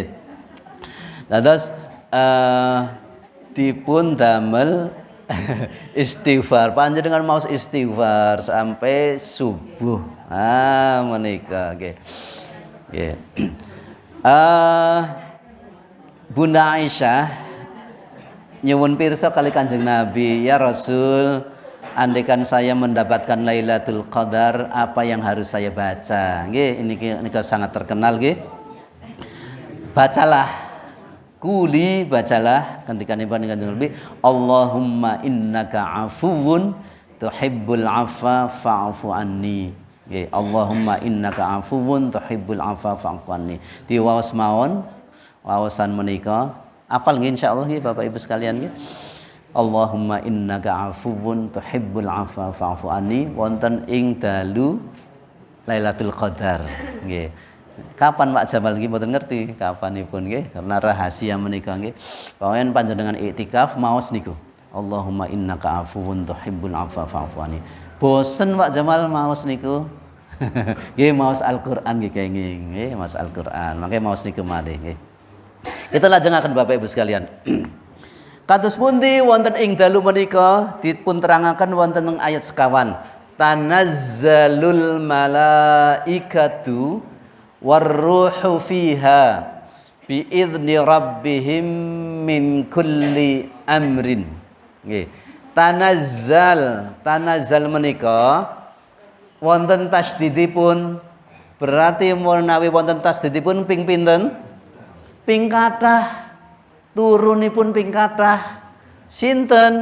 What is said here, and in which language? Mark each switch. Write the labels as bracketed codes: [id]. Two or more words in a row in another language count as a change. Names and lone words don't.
[jv] Dados dipun damel istighfar, panjenengan maos istighfar [id] sampai subuh. [jv] Menika nggih. Nggih. Bunda Aisyah nyuwun pirsa kali Kanjeng Nabi, [ar] يا رسول, [id] andaikan saya mendapatkan Lailatul Qadar, apa yang harus saya baca? Nggih, ini sangat terkenal nggih. Bacalah, kuli bacalah ketika nipan Kanjeng Nabi, [ar] اللهم إنك عفو تحب العفو فاعف عني. Nggih, اللهم إنك عفو تحب العفو فاعف عني. [jv] Diwaos mawon waosan menika, apal nggih insyaallah nggih Bapak Ibu sekalian nggih. [ar] اللهم إنك عفو تحب العفو فاعف عني, [jv] wonten ing dalu Lailatul Qadar nggih. Kapan Pak Jamal nggih mboten ngerti kapanipun nggih, [id] karena rahasia menika nggih. [jv] Pawen panjenengan iktikaf maos niku. [ar] اللهم إنك عفو تحب العفو فاعف عني. [jv] Bosen Pak Jamal maos niku. Nggih maos Al-Qur'an nggih kenging nggih, maos Al-Qur'an. Mangke maos niku malih nggih. Kita lajengaken Bapak Ibu sekalian. Kados pundi wonten ing dalu menika dipun terangaken wonten ing ayat sekawan. [ar] تنزل الملائكة والروح فيها بإذن ربهم من كل أمر. [jv] Nggih. Tanazzal menika wonten tasdidipun, berarti menawi wonten tasdidipun ping pinten? Ping kathah. Turunipun ping kathah. Sinten?